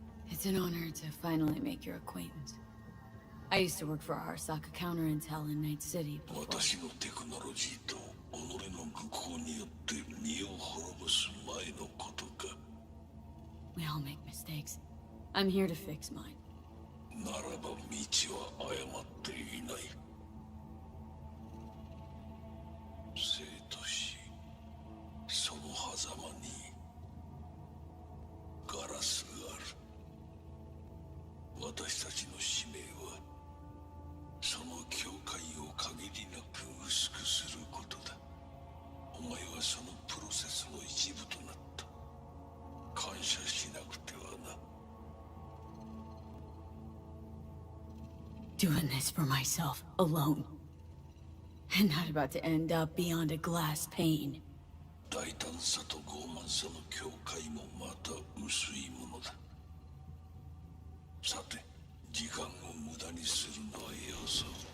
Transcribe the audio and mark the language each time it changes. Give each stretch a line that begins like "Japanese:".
English: It's an honor to finally make your acquaintance. I used to work for Arasaka Counterintel in Night City before.
Japanese: 私のテクノロジーと己の愚行によって身を滅ぼす前のことか。
English: We all make mistakes. I'm here to fix mine.
Japanese: ならば道は誤っていない。ならば道は誤っていない。
English: Fuck me, Dizzy.
Japanese: ならば道は誤っていない。生と死、その狭間にガラスがある。私たちの使命はその境界を限りなく薄くすることだ。お前はそのプロセスの一部となった。感謝しなくてはな。
English: Doing this for myself, alone. And not about to end up beyond a glass pane.
Japanese: 大胆さと傲慢さの境界もまた薄いものだ。さて、時間を無駄にするのはよそう。